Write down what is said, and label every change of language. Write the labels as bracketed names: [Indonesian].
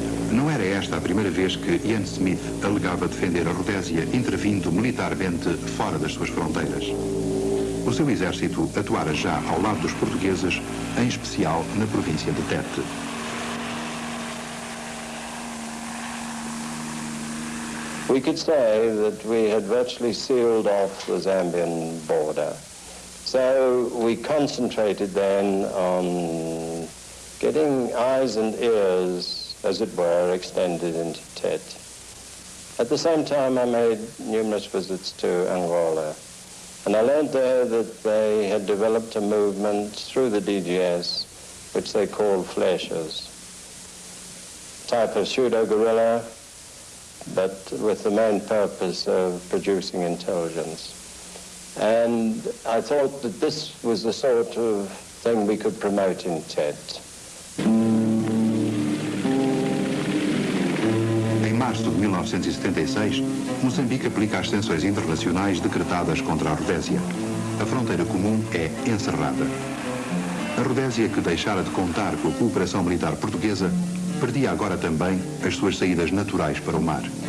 [Portuguese] Não era esta a primeira vez que Ian Smith alegava defender a Rodésia intervindo militarmente fora das suas fronteiras. O seu exército atuara já ao lado dos portugueses, em especial na província de Tete. [English] We could say that we had virtually sealed off the Zambian border. So we concentrated then on getting eyes and ears, as it were, extended into Tete. At the same time, I made numerous visits to Angola. And I learned there that they had developed a movement through the DGS, which they called fleshers. Type of pseudo-guerrilla, but with the main purpose of producing intelligence. And I thought that this was the sort of thing we could promote in Tete. [Portuguese] Em março de 1976, Moçambique aplica as sanções internacionais decretadas contra a Rodésia. a fronteira comum é encerrada. A Rodésia, que deixara de contar com a cooperação militar portuguesa, perdia agora também as suas saídas naturais para o mar.